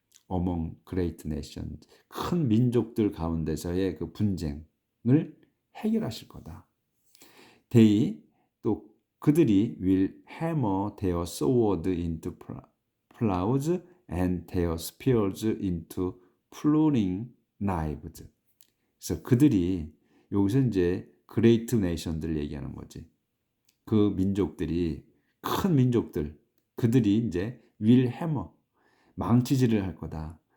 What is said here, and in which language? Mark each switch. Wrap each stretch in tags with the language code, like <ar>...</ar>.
<en>among great nation</en> <ko>큰 민족들 가운데서의 그 분쟁을 해결하실 거다.</ko> <en>They</en> <ko>또 그들이</ko> <en>will hammer their sword into plows and their spears into pruning knives.</en> <ko>그래서 그들이 여기서 이제</ko> <en>great nation</en> <ko>들 얘기하는 거지. 그 민족들이 큰 민족들 그들이 이제</ko> <en>will hammer</en> <ko>망치질을 할 거다.</ko>